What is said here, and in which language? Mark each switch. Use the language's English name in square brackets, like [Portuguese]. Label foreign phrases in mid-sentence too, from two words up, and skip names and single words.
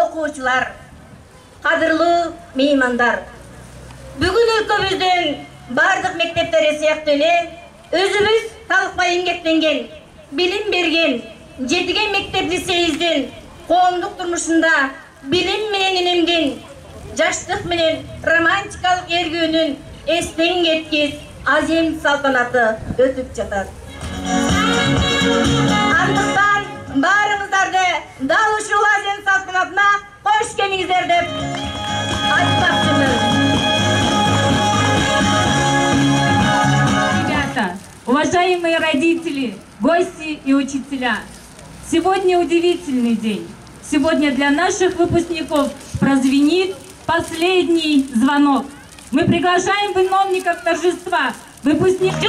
[Kyrgyz] окуучулар, кадырлуу меймандар. Бүгүн өлкөбүздүн бардык мектептери сыяктуу эле өзүбүз талыкпай эмгектенген, билим берген жетиген мектеп лицейибиздин коомдук турмушунда билим менен үнемден, жаштык менен романтикалык эргүүнүн эстен кеткис азем салтанаты өтүп жатат. Андыктан баарыңыздарды дал ушул азем салтанатына кош келиңиздер деп айтмакчымын. [Russian] Ребята, уважаемые родители, гости и учителя, сегодня удивительный день. Сегодня для наших выпускников прозвенит последний звонок. Мы приглашаем виновников торжества, выпускников.